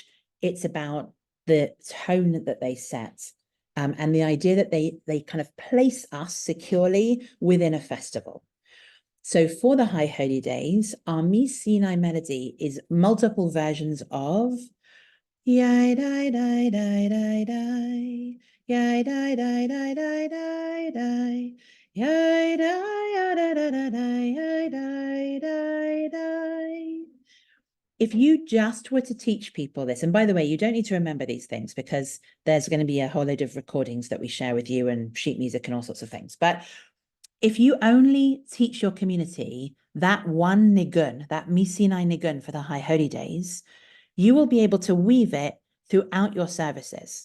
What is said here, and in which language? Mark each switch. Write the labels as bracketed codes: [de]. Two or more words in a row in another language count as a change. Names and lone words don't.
[en] It's about the tone that they set. And the idea that they kind of place us securely within a festival. So for the High Holy Days, our Sinai melody is multiple versions of Yai Dai Dai Dai Dai Dai Yai die die die die die die. Yai die ya da da da die yai die die die. If you just were to teach people this, and by the way, you don't need to remember these things because there's going to be a whole load of recordings that we share with you and sheet music and all sorts of things. But if you only teach your community that one nigun, that misinai nigun for the high holy days, you will be able to weave it throughout your services.